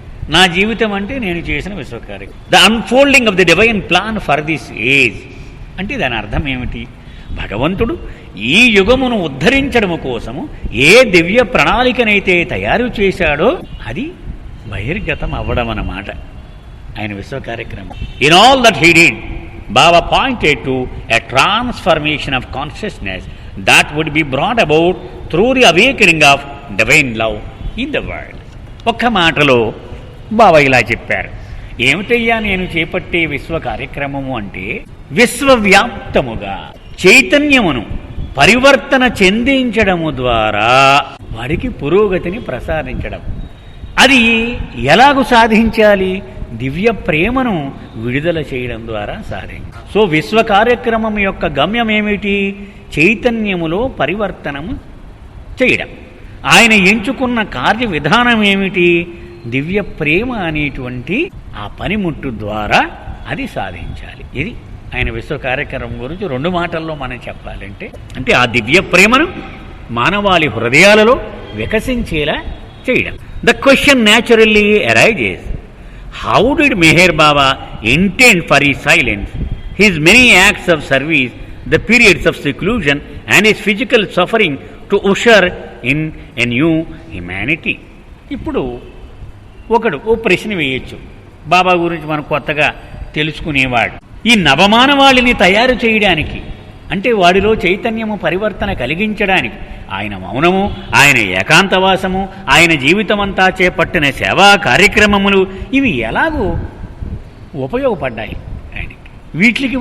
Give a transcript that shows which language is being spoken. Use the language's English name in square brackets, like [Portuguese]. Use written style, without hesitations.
[Telugu] నా జీవితం అంటే నేను చేసిన విశ్వ కార్యక్రమం. [English] the unfolding of the divine plan for this age [Telugu] అంటే దాని అర్థం ఏమిటి? భగవంతుడు ఈ యుగమును ఉద్ధరించడము కోసము ఏ దివ్య ప్రణాళికనైతే తయారు చేశాడో అది బహిర్గతం అవ్వడం అన్నమాట ఆయన విశ్వ కార్యక్రమం. [English] In all that he did, Baba pointed to a transformation of consciousness that would be brought about through the awakening of divine love in the world. [Telugu] ఒక్క మాటలో బాబా ఇలా చెప్పారు. ఏమిటయ్యా నేను చేపట్టే విశ్వ కార్యక్రమము అంటే విశ్వవ్యాప్తముగా చైతన్యమును పరివర్తన చెందించడము ద్వారా వాడికి పురోగతిని ప్రసాదించడం. అది ఎలాగూ సాధించాలి? దివ్య ప్రేమను విడుదల చేయడం ద్వారా సాధించాలి. సో విశ్వ కార్యక్రమం యొక్క గమ్యం ఏమిటి? చైతన్యములో పరివర్తనము చేయడం. ఆయన ఎంచుకున్న కార్య విధానం ఏమిటి? దివ్య ప్రేమ అనేటువంటి ఆ పనిముట్టు ద్వారా అది సాధించాలి. ఇది ఆయన విశ్వ కార్యక్రమం గురించి 2 మాటల్లో మనం చెప్పాలంటే, అంటే ఆ దివ్య ప్రేమను మానవాళి హృదయాలలో వికసించేలా చేయడం. [English] The question naturally arises, how did Meher Baba intend for his silence, his many acts of service, the periods of seclusion and his physical suffering to usher in a new humanity? [Telugu] ఇప్పుడు ఒకడు ఓ ప్రశ్న వేయచ్చు, బాబా గురించి మనం కొత్తగా తెలుసుకునేవాడు. ఈ నవమానవాళిని తయారు చేయడానికి, అంటే వాడిలో చైతన్యము పరివర్తన కలిగించడానికి ఆయన మౌనము, ఆయన ఏకాంతవాసము, ఆయన జీవితమంతా చేపట్టిన సేవా కార్యక్రమములు ఇవి ఎలాగూ ఉపయోగపడ్డాయి ఆయనకి.